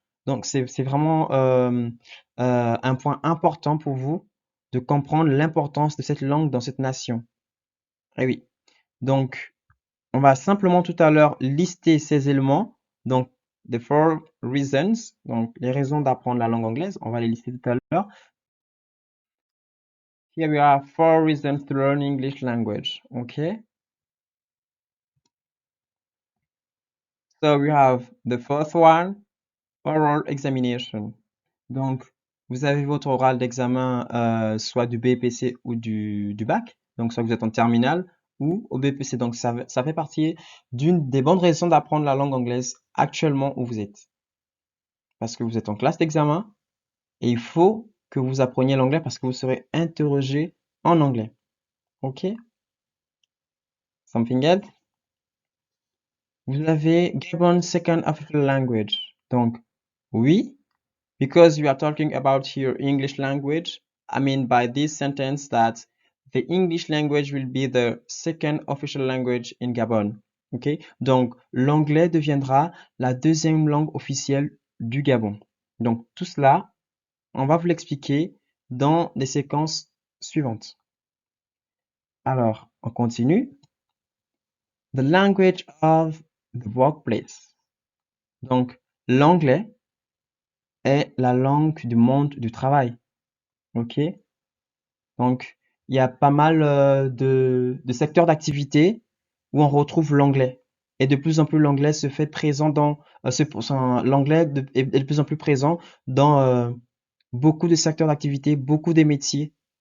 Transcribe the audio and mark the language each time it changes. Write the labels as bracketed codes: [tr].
[fr] Donc, c'est vraiment un point important pour vous de comprendre l'importance de cette langue dans cette nation. Eh oui. Donc, on va simplement tout à l'heure lister ces éléments. Donc, [en] the 4 reasons, [fr] donc les raisons d'apprendre la langue anglaise, on va les lister tout à l'heure. [en] Here we are 4 reasons to learn English language. Okay. So we have the first one, oral examination. [fr] Donc, vous avez votre oral d'examen soit du BPC ou du bac. Donc, soit vous êtes en terminale ou au BPC. Donc, ça fait partie d'une des bonnes raisons d'apprendre la langue anglaise actuellement où vous êtes. Parce que vous êtes en classe d'examen et il faut que vous appreniez l'anglais parce que vous serez interrogé en anglais. [en] OK? Something else? [fr] Vous avez [en] Gabon Second Official Language. [fr] Donc, oui, [en] because you are talking about your English language, I mean by this sentence that the English language will be the second official language in Gabon. OK? [fr] Donc, l'anglais deviendra la deuxième langue officielle du Gabon. Donc, tout cela, on va vous l'expliquer dans les séquences suivantes. Alors, on continue. [en] The language of the workplace. [fr] Donc, l'anglais est la langue du monde du travail. OK? Donc, il y a pas mal de secteurs d'activité où on retrouve l'anglais. Et de plus en plus, l'anglais se fait présent dans, l'anglais est de plus en plus présent dans beaucoup de secteurs d'activité, beaucoup des métiers.